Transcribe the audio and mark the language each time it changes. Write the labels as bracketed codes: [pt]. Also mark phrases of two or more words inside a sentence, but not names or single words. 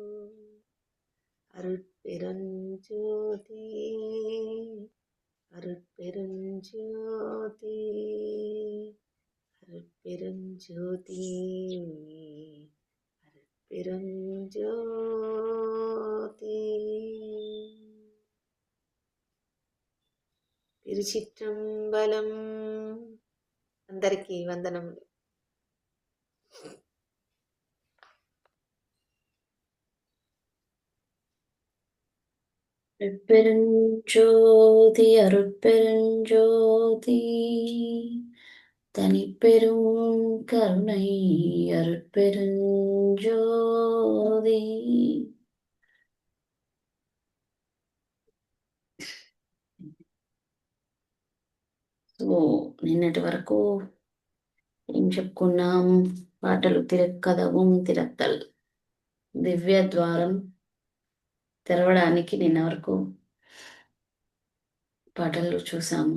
[ta] அருட்பெருஞ்சோதி அருட்பெருஞ்சோதி அருட்பெருஞ்சோதி அருட்பெருஞ்சோதி. [te] తిరుచిట్రంబలం. అందరికీ వందనములు. [ta] அருட்பெருஞ்சோதி அருட்பெருஞ்சோதி தனிப்பெரும் கருணை அருட்பெருஞ்சோதி. [te] సో నిన్నటి వరకు ఏం చెప్పుకున్నాం? పాటలు తిరక్కదవం తిరక్కల్ దివ్య ద్వారం తెరవడానికి నిన్న వరకు పాటలు చూసాము.